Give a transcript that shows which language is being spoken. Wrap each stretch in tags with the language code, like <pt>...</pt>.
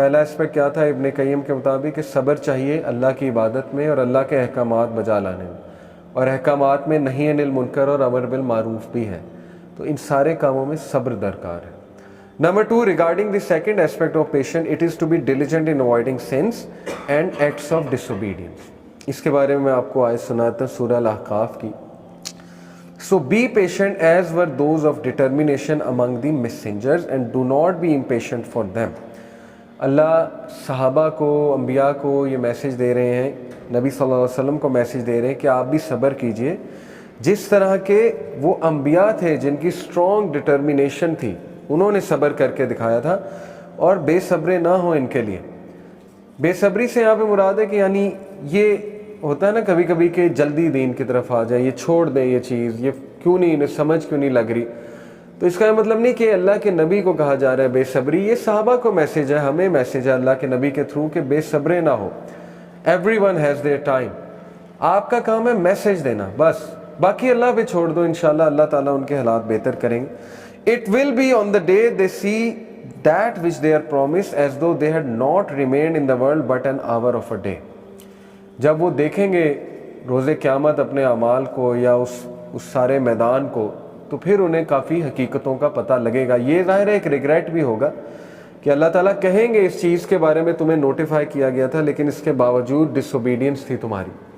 <ur>پہلا اسپیکٹ کیا تھا ابن قیم کے مطابق کہ صبر چاہیے اللہ کی عبادت میں اور اللہ کے احکامات بجا لانے میں, اور احکامات میں نہی عن المنکر اور امر بالمعروف بھی ہے. تو ان سارے کاموں میں صبر درکار ہے.</ur> <en>Number 2, regarding the second aspect of patient, it is to be diligent in avoiding sins and acts of disobedience.</en> <ur>اس کے بارے میں آپ کو آیت سناتا ہوں سورہ الاحقاف کی.</ur> <en>So be patient as were those of determination among the messengers and do not be impatient for them.</en> <ur>اللہ صحابہ کو, انبیاء کو یہ میسیج دے رہے ہیں, نبی صلی اللہ علیہ وسلم کو میسیج دے رہے ہیں کہ آپ بھی صبر کیجئے جس طرح کے وہ انبیاء تھے جن کی اسٹرانگ ڈٹرمینیشن تھی, انہوں نے صبر کر کے دکھایا تھا, اور بے صبرے نہ ہوں ان کے لیے. بے صبری سے یہاں پہ مراد ہے کہ یعنی یہ ہوتا ہے نا کبھی کبھی کہ جلدی دین کی طرف آ جائے, یہ چھوڑ دیں یہ چیز, یہ کیوں نہیں, انہیں سمجھ کیوں نہیں لگ رہی. تو اس کا مطلب نہیں کہ اللہ کے نبی کو کہا جا رہا ہے بے صبری, یہ صحابہ کو میسیج ہے, ہمیں میسیج ہے اللہ کے نبی کے تھرو کہ بے صبرے نہ ہو.</ur> <en>Every one has their time.</en> <ur>آپ کا کام ہے میسیج دینا بس, باقی اللہ پہ چھوڑ دو, انشاءاللہ اللہ تعالیٰ ان کے حالات بہتر کریں گے.</ur> <en>It will be on the day they see that which they are promised as though they had not remained in the world but an hour of a day.</en> <ur>جب وہ دیکھیں گے روز قیامت اپنے اعمال کو یا اس سارے میدان کو, تو پھر انہیں کافی حقیقتوں کا پتہ لگے گا. یہ ظاہر ہے ایک ریگریٹ بھی ہوگا کہ اللہ تعالیٰ کہیں گے اس چیز کے بارے میں تمہیں نوٹیفائی کیا گیا تھا لیکن اس کے باوجود ڈس اوبیڈینس تھی تمہاری.</ur>